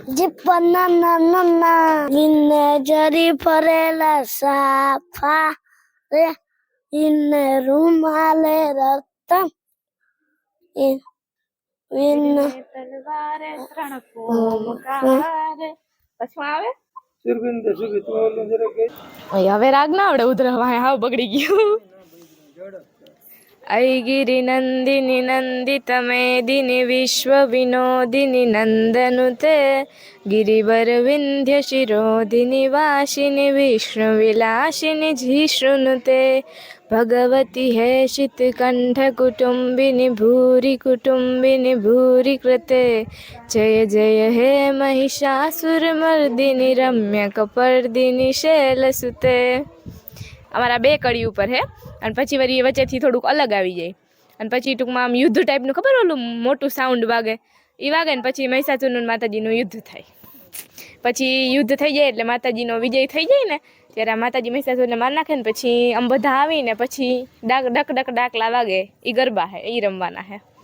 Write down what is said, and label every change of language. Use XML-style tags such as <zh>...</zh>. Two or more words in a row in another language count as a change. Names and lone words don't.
<gu>જીપના નાના વિને જરી ફરેલા સાફા રે વિને રૂમાલે રતન વિને તલવારે ત્રણ કોમકારે. પછી આવે સુરભિંદર સુરભી તું ઓલું જરા ગઈ હવે રાગ ના આવડે ઉધરવા હાવ બગડી ગયું.</gu> <sa>ऐगिरि नंदिनी नंदित मेदिनी विश्व विनोदिनी नंदनुते गिरिवर विंध्य शिरोदिनी वासिनी विष्णु विलासिनी जिष्णुनुते भगवती हेशित कंठ कुटुंबिनी भूरि कृते जय जय हे महिषासुर मर्दिनी रम्य कपर्दिनी शैलसुते.</sa> <gu>અમારા બે કડી ઉપર હે અને પછી વળી વચ્ચેથી થોડુંક અલગ આવી જાય અને પછી ટૂંકમાં આમ યુદ્ધ ટાઈપનું ખબર ઓલું મોટું સાઉન્ડ વાગે એ વાગે ને પછી મહિષાસુરનું ને માતાજીનું યુદ્ધ થાય. પછી યુદ્ધ થઈ જાય એટલે માતાજીનો વિજય થઈ જાય ને ત્યારે આ માતાજી મહિષાસુરને માર નાખે ને પછી આમ બધા આવીને પછી ડાક ડક ડક ડાકલા વાગે એ ગરબા હે એ રમવાના હે.</gu>